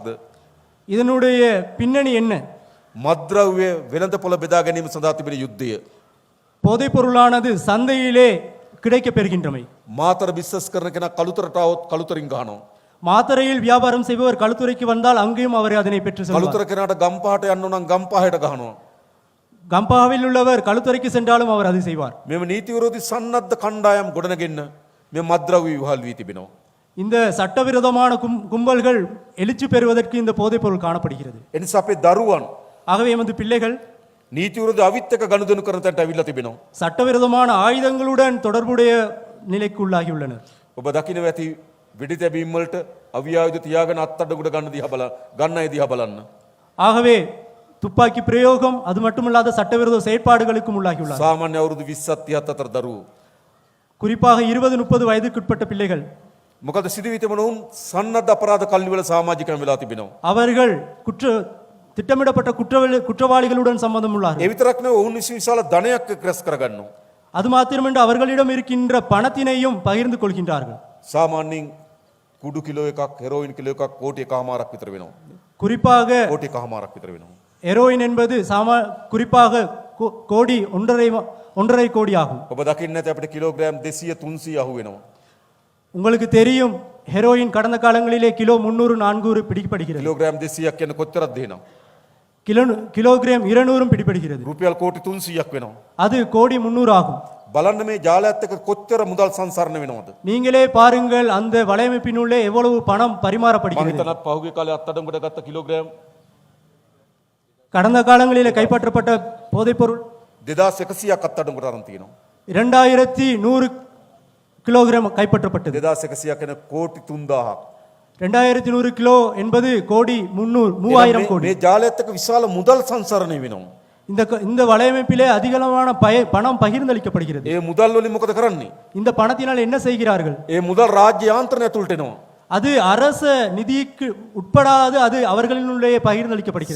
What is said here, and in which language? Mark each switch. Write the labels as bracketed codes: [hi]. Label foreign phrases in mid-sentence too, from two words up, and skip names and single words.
[ta] இதனுடைய பின்னணி என்ன? [si] මත්ද්‍රව්‍ය වෙළඳපොළ බෙදා ගැනීම සඳහා තිබෙන යුද්ධය. [ta] போதைப் பொருளானது சந்தையிலே கிடைக்கப் பெறுகின்றமை. [si] මාතර බිස්නස් කරන කෙනා කළුතරට આવොත් කළුතරින් ගහනවා. [ta] மாத்தரையில் வியாபாரம் செய்பவர் களுத்துறைக்கு வந்தால் அங்கேயும் அவர் அதனை பெற்று செல்வார். [si] කළුතර කෙනාට ගම්පහට යන්න නම් ගම්පහයට ගහනවා. [ta] கம்பாவில் உள்ளவர் களுத்துறைக்கு சென்றாலும் அவர் அதை செய்வார். [si] මෙම නීති විරෝධී සන්නද්ධ කණ්ඩායම් ගොඩනගෙන්න මේ මත්ද්‍රව්‍ය විවහල් වී තිබෙනවා. [ta] இந்த சட்டவிரோதமான கும்பல்கள் எழுச்சி பெறுவதற்கு இந்த போதைப் பொருள் காணப்படுகிறது. [si] එනිසා අපේ දරුවන් [ta] ஆகவே எமது பிள்ளைகள் [si] නීති විරෝධී අවිත් එක්ක ගනුදෙනු කරන තැනට අවිල්ලා තිබෙනවා. [ta] சட்டவிரோதமான ஆயுதங்களுடன் தொடர்புடைய நிலைக்கு உள்ளாகியுள்ளனர். [si] ඔබ දකින්න ඇති වෙඩි තැබීම් වලට අවියායුධ තියාගෙන අත්අඩංගුවට ගන්න අය දිහා බලන්න. [ta] ஆகவே துப்பாக்கி பிரயோகம் அது மட்டுமல்லாத சட்டவிரோத செயற்பாடுகளுக்கும் உள்ளாகியுள்ளார். [si] සාමාන්‍ය අවුරුදු 20ක් 30ක් අතර දරුවෝ. [ta] குறிப்பாக 20-30 வயதுக்குட்பட்ட பிள்ளைகள். [si] මොකද සිදුවී තිබෙන උන් සන්නද්ධ අපරාධ කල්ලිවල සමාජිකයන් වෙලා තිබෙනවා. [ta] அவர்கள் திட்டமிடப்பட்ட குற்றவாளிகளுடன் சம்பந்தம் உள்ளார்கள். [si] ඒ විතරක් නෙවෙයි ඔවුන් විසින් විශාල ධනයක් රැස් කරගන්නවා. [ta] அது மாத்திரமன்று அவர்களிடம் இருக்கின்ற பணத்தினையும் பகிர்ந்து கொள்கின்றார்கள். [si] සාමාන්‍යයෙන් කුඩු කිලෝ එකක් හෙරෝයින් කිලෝ එකක් කෝටි එකමාරක් විතර වෙනවා. [ta] குறிப்பாக [si] කෝටි එකමාරක් විතර වෙනවා. [ta] ஹெரோயின் என்பது குறிப்பாக கோடி 1.5 கோடி ஆகும். [si] ඔබ දකින්න ඇති අපිට කිලෝග්‍රෑම් 200 300 අහු වෙනවා. [ta] உங்களுக்கு தெரியும் ஹெரோயின் கடந்த காலங்களிலே கிலோ 300-400 பிடிக்கப்படுகிறது. [si] කිලෝග්‍රෑම් 200ක් කියන්නේ කොච්චරද දෙනවා? [ta] கிலோகிராம் 200 பிடிக்கப்படுகிறது. [si] රුපියල් කෝටි 300ක් වෙනවා. [ta] அது கோடி 300 ஆகும். [si] බලන්න මේ ජාලයත් එක්ක කොච්චර මුදල් සංසරණ වෙනවද? [ta] நீங்களே பாருங்கள் அந்த வலையமைப்பினுள்ளே எவ்வளவு பணம் [si] මම [ta] பரிமாறப்படுகிறது. [si] හිතනවා පහුගිය කාලේ අත්අඩංගුවට ගත්ත කිලෝග්‍රෑම් [ta] கடந்த காலங்களிலே கைப்பற்றப்பட்ட போதைப் பொருள் [si] 2100ක් අත්අඩංගුවට අරන් තියෙනවා. [ta] 2100 கிலோகிராம் கைப்பற்றப்பட்டது. [si] 2100ක් කියන කෝටි 3000ක්. [ta] 2100 கிலோ என்பது கோடி 3000 கோடி. [si] මේ ජාලයත් එක්ක විශාල මුදල් සංසරණය වෙනවා. [ta] இந்த வலையமைப்பிலே அதிகளவான பணம் பகிர்ந்தளிக்கப்படுகிறது. [si] ඒ මුදල් වලින් මොකද කරන්නේ? [ta] இந்த பணத்தினால் என்ன செய்கிறார்கள்? [si] ඒ මුදල් රාජ්‍ය යාන්ත්‍රණය ඇතුළට එනවා. [ta] அது அரச நிதிக்கு உட்படாது அது அவர்களினுள்ளே பகிர்ந்தளிக்கப்படுகிறது.